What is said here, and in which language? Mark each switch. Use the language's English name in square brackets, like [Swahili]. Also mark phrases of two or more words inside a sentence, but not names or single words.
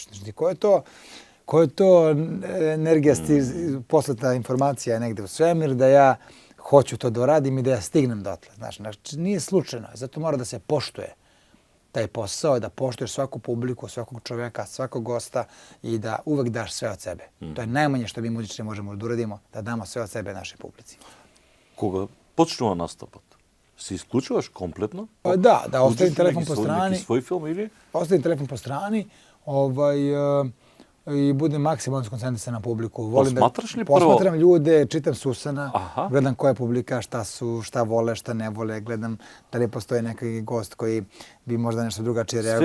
[Serbian] Znači, ko je to energija, poslata informacija negde u svemir da ja hoću to da radim i da ja stignem dotle. Znači, nije slučajno, zato mora da se poštuje taj posao, da poštuješ svaku publiku, svakog čovjeka, svakog gosta i da uvek daš sve od sebe. To je najmanje što mi muzičari možemo da uradimo, da damo sve od sebe našoj publici. [Macedonian] Koga počnува настапот, се исклучуваш комплетно? [Serbian] Da, ostavim telefon po strani. Neki svoj film ili? Ostavim telefon po strani i budem maksimalno skoncentrisan na publiku. Posmatraš li prvo? Posmatram ljude, čitam Susana, gledam koja je publika, šta vole, šta ne vole, gledam da li postoji neki gost koji bi možda nešto drugačije reagovao.